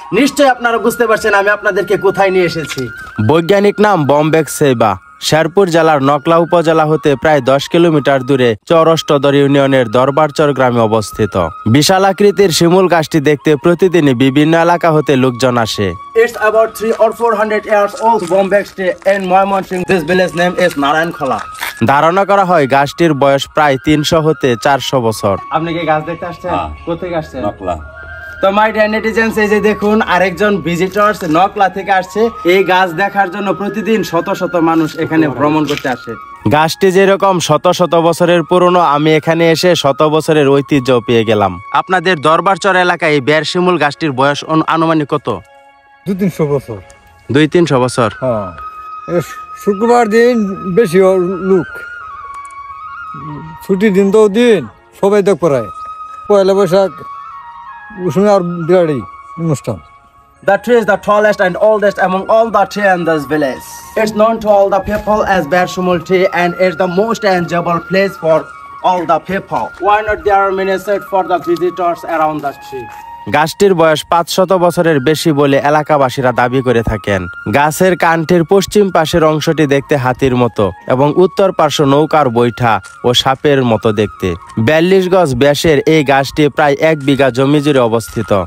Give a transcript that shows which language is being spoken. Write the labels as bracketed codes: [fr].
[bn] নিশ্চয়ই আপনারা বুঝতে পারছেন আমি আপনাদেরকে কোথায় নিয়ে এসেছি। বৈজ্ঞানিক নাম বম্বেক সেবা। শেরপুর জেলার নকলা উপজেলা হতে প্রায় 10 কিলোমিটার দূরে চরষ্টদর ইউনিয়নের দরবারচর গ্রামে অবস্থিত। বিশাল আকৃতির শিমুল গাছটি দেখতে প্রতিদিনই বিভিন্ন এলাকা হতে লোকজন আসে। [en] It's about 300 or 400 years old Bombek tree in Moymonsinh. This village name is Narayankhla. [bn] ধারণা করা হয় গাছটির বয়স প্রায় 300 হতে 400 বছর। আপনি কি গাছ দেখতে আসছেন? কোথায় আসছেন? নকলা। তো মাই ডিয়ার নেটিজেন্স, এই যে দেখুন আরেকজন ভিজিটর্স নকলা থেকে আসছে। এই গাছ দেখার জন্য প্রতিদিন শত শত মানুষ এখানে ভ্রমণ করতে আসে। গাছটি যেরকম শত শত বছরের পুরনো, আমি এখানে এসে শত বছরের ঐতিহ্য পেয়ে গেলাম। আপনাদের দরবারচর এলাকায় এই বের শিমুল গাছটির বয়স আনুমানিক কত? 200-300 বছর। 200-300 বছর। হ্যাঁ, শুক্রবার দিন বেশি লোক, ছুটির দিন তো দিন সবাই দেখ পড়ায়। পয়লা বৈশাখ আর বিরাড়ি অনুষ্ঠান। [en] The tree is the tallest and oldest among all the trees in this village. It's known to all the people as Bear Shimul tree, and it's the most enjoyable place for all the people. Why not there are many seats for the visitors around the tree? [bn] গাছটির বয়স 500 বছরের বেশি বলে এলাকাবাসীরা দাবি করে থাকেন। গাছের কাণ্ডের পশ্চিম পাশের অংশটি দেখতে হাতির মতো এবং উত্তর পার্শ্ব নৌকার বৈঠা ও সাপের মতো দেখতে। 42 গজ ব্যাসের এই গাছটি প্রায় 1 বিঘা জমি জুড়ে অবস্থিত।